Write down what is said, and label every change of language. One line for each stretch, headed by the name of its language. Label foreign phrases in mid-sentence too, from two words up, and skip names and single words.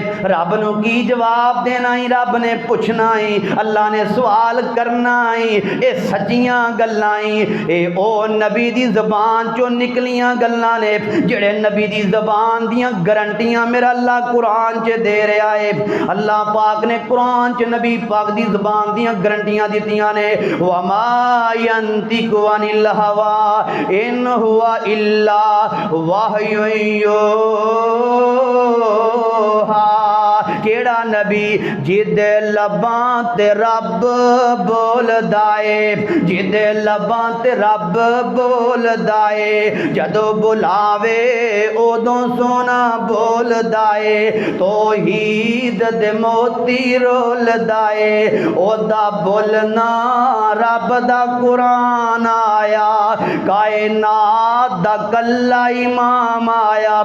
Punjabi: ਰੱਬ ਨੂੰ ਕੀ ਜਵਾਬ ਦੇਣਾ ਹੀ, ਰੱਬ ਨੇ ਪੁੱਛਣਾ ਹੀ, ਅੱਲ੍ਹਾ ਨੇ ਸਵਾਲ ਕਰਨਾ ਹੀ। ਇਹ ਸੱਚੀਆਂ ਗੱਲਾਂ ਹੀ, ਇਹ ਓ ਨਬੀ ਦੀ ਜ਼ਬਾਨ ਚੋਂ ਨਿਕਲੀਆਂ ਗੱਲਾਂ ਨੇ ਜਿਹੜੇ ਨਬੀ ਦੀ ਜ਼ਬਾਨ ਦੀਆਂ ਗਾਰੰਟੀਆਂ ਮੇਰਾ ਅੱਲ੍ਹਾ ਕੁਰਾਨ ਚ ਦੇ ਰਿਹਾ ਹੈ। ਅੱਲ੍ਹਾ ਪਾਕ ਨੇ ਕੁਰਾਨ ਚ ਨਬੀ ਪਾਕ ਦੀ ਜ਼ਬਾਨ ਦੀਆਂ ਗਾਰੰਟੀਆਂ ਦਿੱਤੀਆਂ ਨੇ,
Arabic: وما ينطق عن الهوى إن هو إلا وحي يوحى.
Punjabi: ਕਿਹੜਾ ਨਬੀ ਜਿਦੇ ਲਬਾਂ ਤੇ ਰੱਬ ਬੋਲਦਾ ਹੈ, ਜਿਦੇ ਲਬਾਂ ਤੇ ਰੱਬ ਬੋਲਦਾ ਹੈ, ਜਦੋਂ ਬੁਲਾਵੇ ਉਦੋਂ ਸੋਨਾ ਬੋਲਦਾ ਹੈ, ਤੌਹੀਦ ਦੇ ਮੋਤੀ ਰੋਲਦਾ ਹੈ, ਓਦਾ ਬੋਲਣਾ ਰੱਬ ਦਾ ਕੁਰਾਨ ਆਇਆ, ਕਾਇਨਾਤ ਦਾ ਕੱਲਾ ਇਮਾਮ ਆਇਆ।